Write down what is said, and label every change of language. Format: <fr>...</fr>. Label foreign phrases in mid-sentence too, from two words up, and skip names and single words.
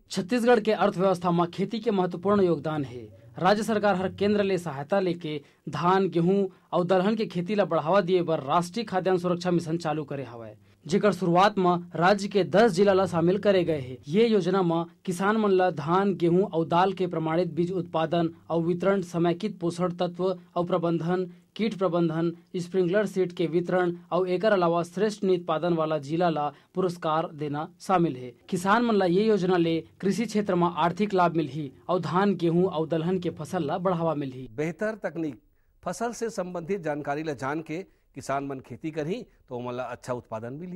<hne>छत्तीसगढ़ के अर्थव्यवस्था में खेती के महत्वपूर्ण योगदान है। राज्य सरकार हर केंद्र ले सहायता लेके धान गेहूं और दलहन के खेती ला बढ़ावा दिए बर राष्ट्रीय खाद्यान्न सुरक्षा मिशन चालू करे हवय, जेकर शुरुआत में राज्य के 10 जिला ला शामिल करे गए हैं। ये योजना में किसान मन ला धान गेहूं और दाल के प्रमाणित बीज उत्पादन और वितरण, समेकित पोषण तत्व और प्रबंधन, कीट प्रबंधन,</hne> <en>sprinkler seed</en> <hne>के वितरण और एकर अलावा श्रेष्ठ उत्पादन वाला जिला ला पुरस्कार देना शामिल है। किसान मन ला ये योजना ले कृषि क्षेत्र में आर्थिक लाभ मिलही और धान गेहूं और दलहन के फसल ला बढ़ावा मिलही। बेहतर तकनीक, फसल से संबंधित जानकारी ला जान के किसान मन खेती करही तो मला अच्छा उत्पादन मिलही।</hne>